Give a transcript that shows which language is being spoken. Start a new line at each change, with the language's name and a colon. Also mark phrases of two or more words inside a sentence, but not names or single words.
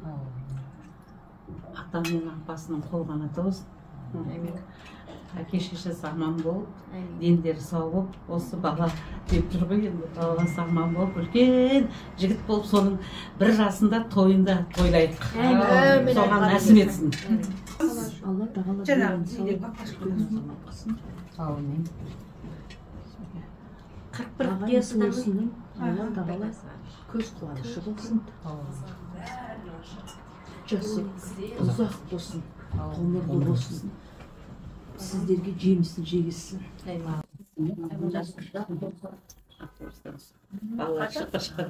Kazakh: Ата мен апасының қолғанаты болсын. Әке шешесі аман болып, дендері сау болып, осы бала деп жүр ғой енді, баласы аман болып, үлкен жігіт болып, соның бір жасында тойында тойлайық. Соған нәсіп етсін.
Turkish: Allah tağala Amin. 41 diyorsun. Allah tağala
Kazakh: Көз қуанышы болсын. Жасы ұзақ болсын. Ғұмырлы болсын. Сіздерге жемісін жегізсін. Балалар шыққан.